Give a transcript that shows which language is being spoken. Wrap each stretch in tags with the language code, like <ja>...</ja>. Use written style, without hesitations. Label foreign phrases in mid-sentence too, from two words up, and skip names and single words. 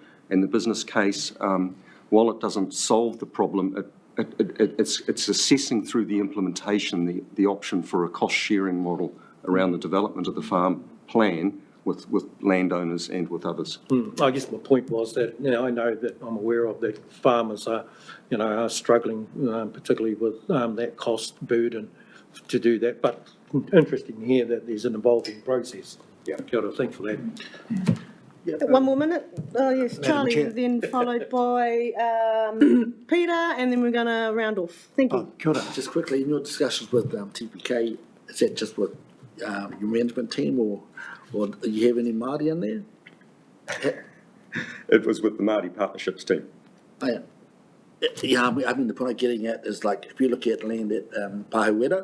<en>And the business case, while it doesn't solve the problem, it's assessing through the implementation the option for a cost-sharing model around the development of the farm plan with landowners and with others. I guess my point was that, I know that I'm aware of that farmers are struggling, particularly with that cost burden to do that. But interesting to hear that there's an evolving process. Yeah,</en> <mi>kia ora,</mi> <en>thanks for that. One more minute. Oh, yes, Charlie, then followed by Peter, and then we're going to round off. Thank you.</en> <mi>Kia ora.</mi> <en>Just quickly, in your discussions with TPK, is that just with your management team, or do you have any Māori in there? It was with the Māori Partnerships team. Oh, yeah. Yeah, I mean, the point I'm getting at is, like, if you look at land at Pāhuera,</en>